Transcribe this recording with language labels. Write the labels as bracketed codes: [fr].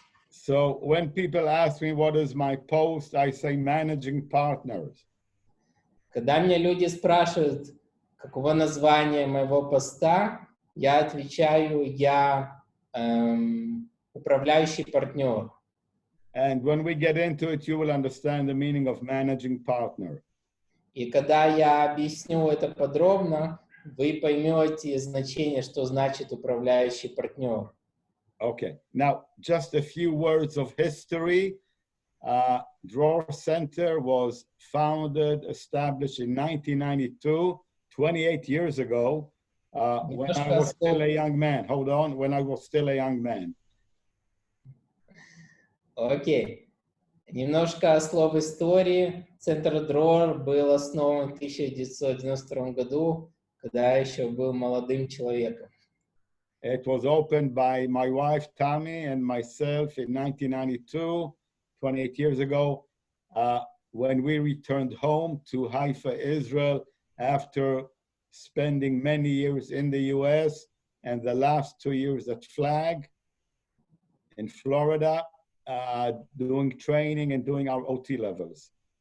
[en] So when people ask me what is my post, I say managing partners. [ru] Когда меня люди спрашивают, каково название моего поста, я отвечаю, я управляющий партнер. [en] And when we get into it, you will understand the meaning of managing partner. [ru] И когда я объясню это подробно, вы поймете значение, что значит управляющий партнер. [en] Okay. Now, just a few words of history. Dror Center was founded, established in 1992, 28 years ago, when I was still a young man. Hold on, when I was still a young man. [ru] Окей. Немножко слов истории. Центр Дрор был основан в 1992 году, когда я еще был молодым человеком. [en] It was opened by my wife, Tammy, and myself in 1992, 28 years ago, when we returned home to Haifa, Israel, after spending many years in the US and the last 2 years at Flag in Florida, doing training and doing our OT levels.